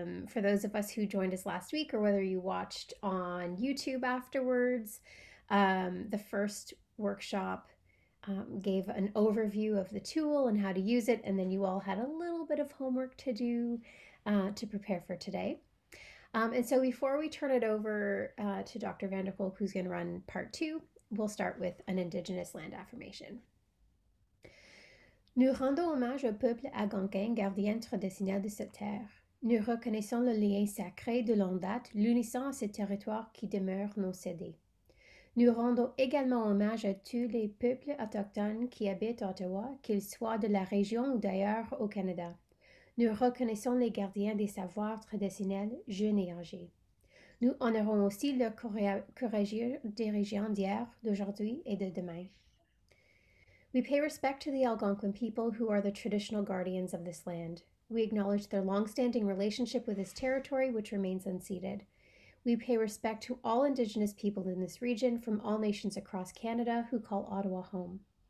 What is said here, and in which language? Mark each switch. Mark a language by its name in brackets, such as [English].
[English] For those of us who joined us last week, or whether you watched on YouTube afterwards, the first workshop gave an overview of the tool and how to use it, and then you all had a little bit of homework to do to prepare for today. And so before we turn it over to Dr. Vanderkolk, who's going to run part two, we'll start with an Indigenous land affirmation. [French] Nous rendons hommage au peuple algonquin, gardien traditionnel de cette terre. Nous reconnaissons le lien sacré de longue date, l'unissant à ces territoires qui demeurent non cédés. Nous rendons également hommage à tous les peuples autochtones qui habitent Ottawa, qu'ils soient de la région ou d'ailleurs au Canada. Nous reconnaissons les gardiens des savoirs traditionnels, jeunes et âgés. Nous honorons aussi leurs courageux dirigeants d'hier, d'aujourd'hui et de demain. [English] We pay respect to the Algonquin people who are the traditional guardians of this land. We acknowledge their long-standing relationship with this territory, which remains unceded. We pay respect to all Indigenous people in this region from all nations across Canada who call Ottawa home.